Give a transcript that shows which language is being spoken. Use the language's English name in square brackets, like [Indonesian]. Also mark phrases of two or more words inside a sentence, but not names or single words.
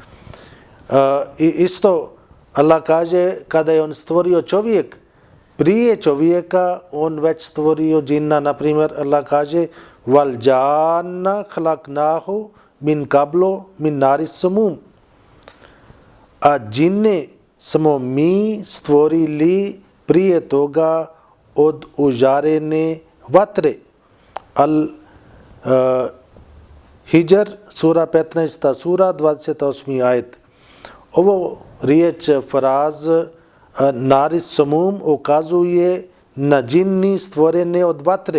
[Bosnian] I isto Allah kaže kada je on stvorio čovjek, prije čovjeka on već stvorio džinna. Na primjer Allah kaže [Arabic] والجان خلقناه من قبل من نار السموم. [Bosnian] A džinne smo mi stvorili prije toga od užarene vatre. Hijr, sura 15. sura, 28. ajet. Ovo riječ fraz [Arabic] نار السموم [Bosnian] ukazuje na džinni stvorene od vatre.